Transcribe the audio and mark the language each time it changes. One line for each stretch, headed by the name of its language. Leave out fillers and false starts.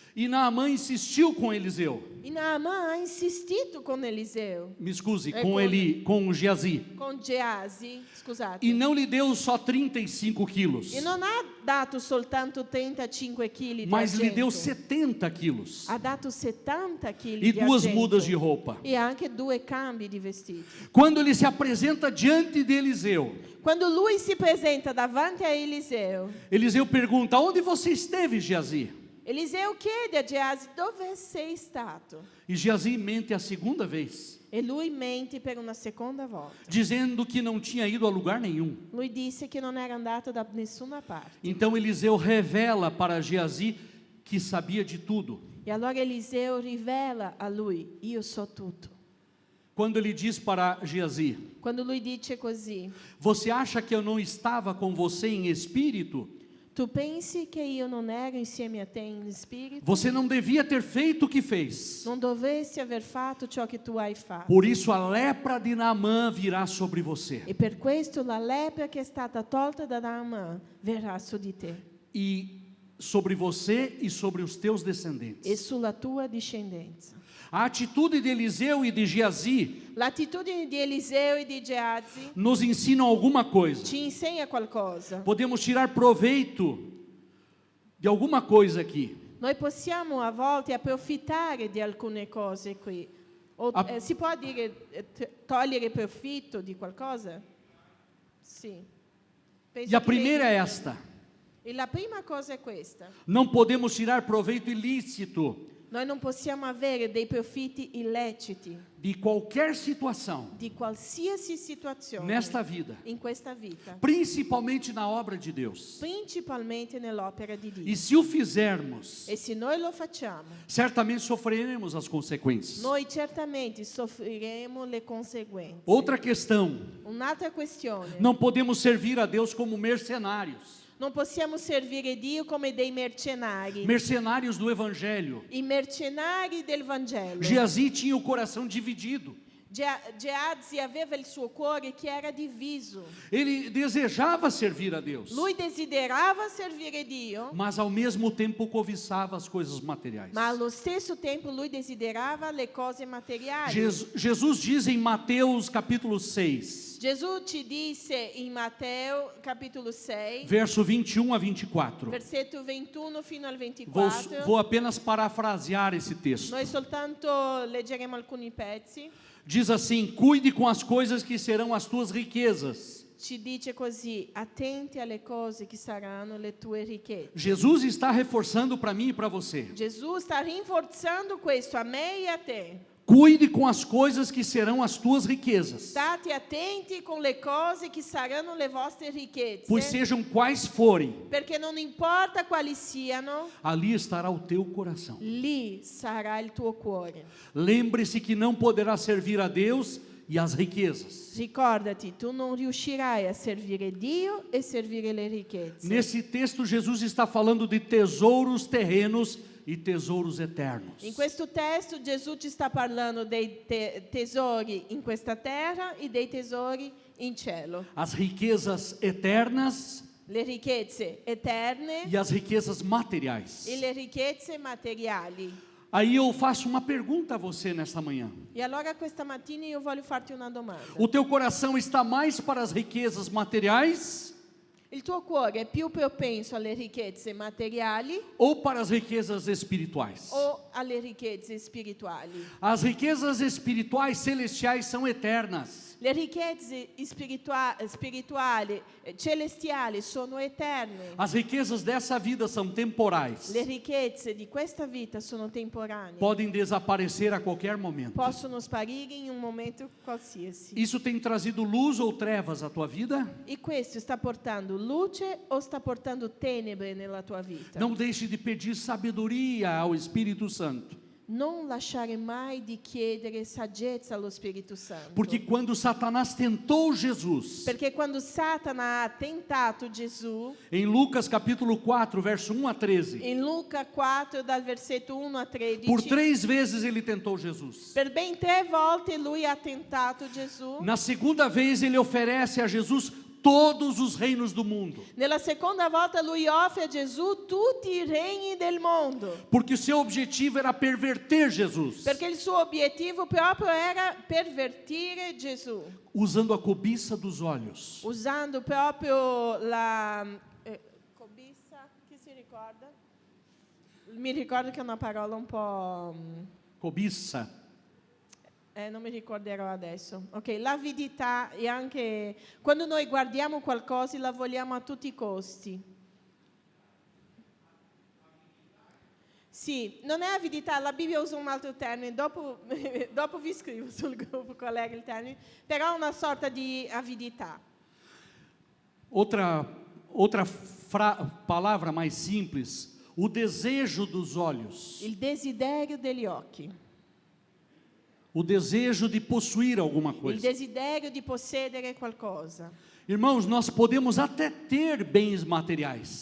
Portuguese: E Naamã insistiu com Eliseu.
Italian: E Naaman ha insistito con Eliseo,
Portuguese: Me excuse, É com Geazi.
Italian: con Geasi, scusate.
Portuguese: E não lhe deu só 35 quilos,
Italian: E non ha dato soltanto 35 kg di
Portuguese: mas lhe deu
Italian: argento.
Portuguese: 70 quilos.
Italian: Ha dato 70 kg
Portuguese: E
Italian: di
Portuguese: 2
Italian: argento.
Portuguese: mudas de roupa.
Italian: E anche 2 cambi di vestiti.
Portuguese: Quando ele se apresenta diante de Eliseu,
Italian: Quando lui si presenta davanti a Eliseo,
Portuguese: Eliseu pergunta: onde você esteve, Geazi?
Italian: Eliseo chiede a Geasi dove sei stato.
Portuguese: E Geazi mente a segunda vez,
Italian: E lui mente per una seconda volta.
Portuguese: dizendo que não tinha ido a lugar nenhum.
Italian: Lui disse che non era andato da nessuna parte.
Portuguese: Então Eliseu revela para Geazi que sabia de tudo.
Italian: E allora Eliseo rivela a lui, io so tutto.
Portuguese: Quando ele diz para Geazi:
Italian: Quando lui dice così,
Portuguese: você acha que eu não estava com você em espírito?
Italian: tu pensi che io non ero insieme a te in spirito?
Portuguese: Você não devia ter feito o que fez.
Italian: Non dovresti aver fatto ciò che tu hai fatto.
Portuguese: Por isso a lepra de Naamã virá sobre você.
Italian: E per questo la lepre che è stata tolta da Naaman verrà su di te
Portuguese: E sobre você e sobre os teus
Italian: e
Portuguese: descendentes.
Italian: sulla tua discendenza.
Portuguese: A atitude de Eliseu e de Geazi
Italian: L'attitudine di Eliseo e di Geazi
Portuguese: nos ensinam alguma coisa.
Italian: ci insegna qualcosa.
Portuguese: Podemos tirar proveito de alguma coisa aqui.
Italian: Noi possiamo a volte approfittare di alcune cose qui. Si può dire togliere profitto di qualcosa? Sì. Penso
Portuguese: E a
Italian: che
Portuguese: primeira é
Italian: lei-
Portuguese: esta:
Italian: E la prima cosa è questa.
Portuguese: Não podemos tirar proveito ilícito
Italian: Noi non possiamo avere dei profitti illeciti
Portuguese: de qualquer situação
Italian: di qualsiasi situazione
Portuguese: nesta vida,
Italian: in questa vita,
Portuguese: principalmente na obra de Deus.
Italian: principalmente nell'opera di Dio.
Portuguese: E se o fizermos,
Italian: E se noi lo facciamo,
Portuguese: certamente sofreremos as consequências.
Italian: noi certamente soffriremo le conseguenze.
Portuguese: Outra questão,
Italian: Un'altra questione.
Portuguese: não podemos servir a Deus como mercenários.
Italian: Non possiamo servire Dio come dei mercenari.
Portuguese: Mercenários do Evangelho.
Italian: I mercenari del Vangelo.
Portuguese: Geazi tinha o coração dividido.
Italian: Geazi aveva il suo cuore che era diviso.
Portuguese: Ele desejava servir a Deus,
Italian: Lui desiderava servire Dio,
Portuguese: mas ao mesmo tempo cobiçava as coisas materiais.
Italian: ma allo stesso tempo lui desiderava le cose materiali.
Portuguese: Jesus diz em Mateus capítulo 6,
Italian: Gesù ci disse in Matteo capitolo 6,
Portuguese: verso 21 a 24.
Italian: versetto 21 fino al
Portuguese: Vou
Italian: 24.
Portuguese: apenas parafrasear esse texto.
Italian: Noi soltanto leggeremo alcuni pezzi.
Portuguese: Diz assim: cuide com as coisas que serão as tuas riquezas.
Italian: Ci dice così: attenti alle cose che saranno le tue ricchezze.
Portuguese: Jesus está reforçando para mim e para você.
Italian: Gesù sta rinforzando questo a me e a te.
Portuguese: Cuide com as coisas que serão as tuas riquezas,
Italian: State attenti con le cose che saranno le vostre ricchezze,
Portuguese: pois sejam quais forem,
Italian: perché non importa quali siano,
Portuguese: ali estará o teu coração.
Italian: lì sarà il tuo cuore.
Portuguese: Lembre-se que não poderá servir a Deus e as riquezas.
Italian: Ricordati, tu non riuscirai a servire Dio e servire le ricchezze.
Portuguese: Nesse texto, Jesus está falando de tesouros terrenos e tesouros eternos.
Italian: In questo testo Gesù ci sta parlando dei tesori in questa terra e dei tesori in cielo.
Portuguese: As riquezas eternas
Italian: Le ricchezze eterne
Portuguese: e as riquezas materiais.
Italian: e le ricchezze materiali.
Portuguese: Aí eu faço uma pergunta a você nesta manhã.
Italian: E allora questa mattina io voglio farti una domanda.
Portuguese: O teu coração está mais para as riquezas materiais
Italian: Il tuo cuore è più propenso alle ricchezze materiali
Portuguese: ou para as riquezas espirituais?
Italian: o alle ricchezze spirituali?
Portuguese: As riquezas espirituais celestiais são eternas.
Italian: Le ricchezze spirituali, celestiali sono eterne.
Portuguese: As riquezas dessa vida são temporais.
Italian: Le ricchezze di questa vita sono temporanee.
Portuguese: Podem desaparecer a qualquer momento.
Italian: Possono sparire in un momento qualsiasi.
Portuguese: Isso tem trazido luz ou trevas à tua vida?
Italian: E questo sta portando luce o sta portando tenebre nella tua vita?
Portuguese: Não deixe de pedir sabedoria ao Espírito Santo.
Italian: Non lasciare mai di chiedere saggezza allo Spirito Santo.
Portuguese: Porque quando Satanás tentou Jesus,
Italian: Perché quando Satana ha tentato Gesù,
Portuguese: em Lucas capítulo 4, verso 1 a 13,
Italian: in Luca 4 dal versetto 1 a 13,
Portuguese: por 3 vezes ele tentou Jesus.
Italian: per ben 3 volte lui ha tentato Gesù.
Portuguese: Na segunda vez ele oferece a Jesus todos os reinos do mundo,
Italian: Nella seconda volta lui offre a Gesù tutti i regni del mondo,
Portuguese: porque o seu objetivo era perverter Jesus,
Italian: perché il suo obiettivo proprio era pervertire Gesù,
Portuguese: usando a cobiça dos olhos,
Italian: usando proprio la cobiça, chi si ricorda? Mi ricordo che è una parola un po'...
Portuguese: cobiça.
Italian: non mi ricorderò adesso. Ok, l'avidità e anche quando noi guardiamo qualcosa la vogliamo a tutti i costi. Sì, non è avidità, la Bibbia usa un altro termine, dopo vi scrivo sul gruppo qual è il termine, però è una sorta di avidità.
Portuguese: Outra palavra mais simples, o desejo dos olhos,
Italian: Il desiderio degli occhi,
Portuguese: o desejo de possuir alguma
Italian: il
Portuguese: coisa.
Italian: desiderio di possedere qualcosa.
Portuguese: Irmãos, nós podemos até ter bens materiais